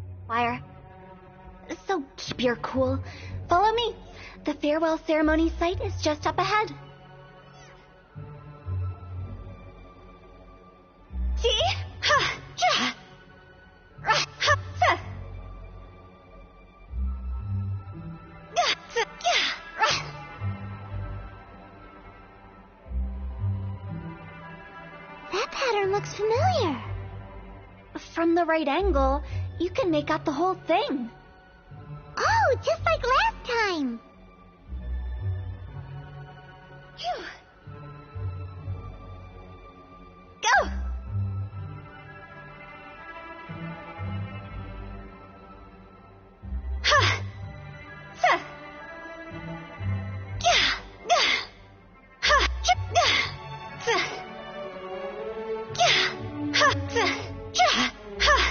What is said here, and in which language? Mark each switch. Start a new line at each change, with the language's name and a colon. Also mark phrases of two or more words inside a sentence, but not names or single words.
English: fire. So keep your cool. Follow me. The farewell ceremony site is just up ahead. See? Ha! Ja! Ra! Ha! Sa! Ga! Sa! Ja! Ra! That pattern looks familiar. From the right angle, you can make out the whole thing. Oh, just like last time. Phew. Go! Ha! Sa! Ga! Ga! Ha! Ch! Ga! Sa! Ga! Ha! Sa! Ja! Ha!